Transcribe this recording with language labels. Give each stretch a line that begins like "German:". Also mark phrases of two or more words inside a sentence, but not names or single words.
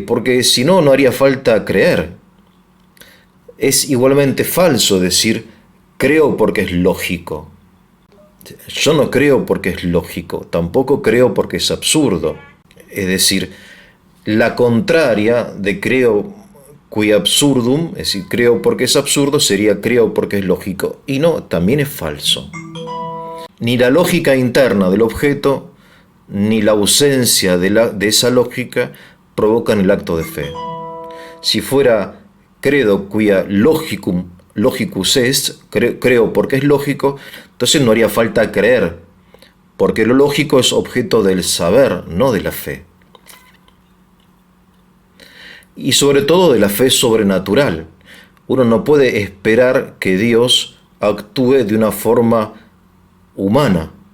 Spanish: Porque si no, no haría falta creer. Es igualmente falso decir, creo porque es lógico. Yo no creo porque es lógico, tampoco creo porque es absurdo. Es decir, la contraria de creo
Latin: qui absurdum,
Spanish: es decir, creo porque es absurdo, sería creo porque es lógico. Y no, también es falso. Ni la lógica interna del objeto, ni la ausencia de esa lógica provocan el acto de fe. Si fuera
Latin: credo quia logicus est,
Spanish: creo porque es lógico, entonces no haría falta creer, porque lo lógico es objeto del saber, no de la fe. Y sobre todo de la fe sobrenatural. Uno no puede esperar que Dios actúe de una forma humana.